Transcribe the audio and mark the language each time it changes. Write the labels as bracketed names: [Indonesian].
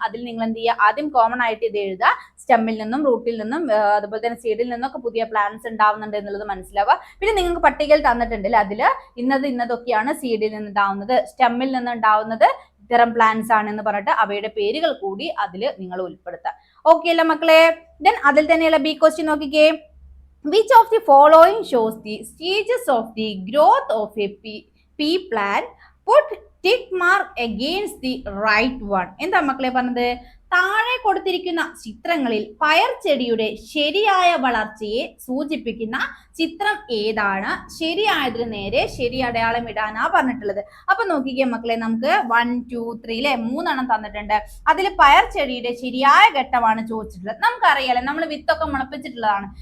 [Malayalam] അതിൽ നിങ്ങൾ എന്ത് ചെയ്യുക, ആദ്യം കോമൺ ആയിട്ട് ഇത് എഴുതുക. സ്റ്റെമ്മിൽ നിന്നും റൂട്ടിൽ നിന്നും അതുപോലെ തന്നെ സീഡിൽ നിന്നൊക്കെ പുതിയ പ്ലാന്റ്സ് ഉണ്ടാവുന്നുണ്ട് എന്നുള്ളത് മനസ്സിലാവുക. പിന്നെ നിങ്ങൾക്ക് പട്ടികയിൽ തന്നിട്ടുണ്ടല്ലേ, അതില് ഇന്നതൊക്കെയാണ് സീഡിൽ നിന്ന് ഉണ്ടാവുന്നത്, സ്റ്റെമ്മിൽ നിന്ന് ഉണ്ടാവുന്നത് ഇത്തരം പ്ലാന്റ്സ് ആണ് എന്ന് പറഞ്ഞിട്ട് അവയുടെ പേരുകൾ കൂടി അതിൽ നിങ്ങൾ ഉൾപ്പെടുത്തുക. ഓക്കെ അല്ലേ മക്കളെ? ദെൻ അതിൽ തന്നെയുള്ള ബി ക്വസ്റ്റ്യൻ നോക്കിക്കേ. [English] Which of the following shows the stages of the growth of a pea plant? Put tick mark against the right one. [Malayalam] എന്താ മക്കളെ പറഞ്ഞത്? താഴെ കൊടുത്തിരിക്കുന്ന ചിത്രങ്ങളിൽ പയർ ചെടിയുടെ ശരിയായ വളർച്ചയെ സൂചിപ്പിക്കുന്ന ചിത്രം ഏതാണ്? ശരിയായതിന് നേരെ ശരി അടയാളം ഇടാനാ പറഞ്ഞിട്ടുള്ളത്. അപ്പൊ നോക്കിക്കേ മക്കളെ, നമുക്ക് 1, 2, 3 അല്ലെ 3 തന്നിട്ടുണ്ട്. അതിൽ പയർ ചെടിയുടെ ശരിയായ ഘട്ടമാണ് ചോദിച്ചിട്ടുള്ളത്. നമുക്കറിയാലോ, നമ്മൾ വിത്തൊക്കെ മുളപ്പിച്ചിട്ടുള്ളതാണ്.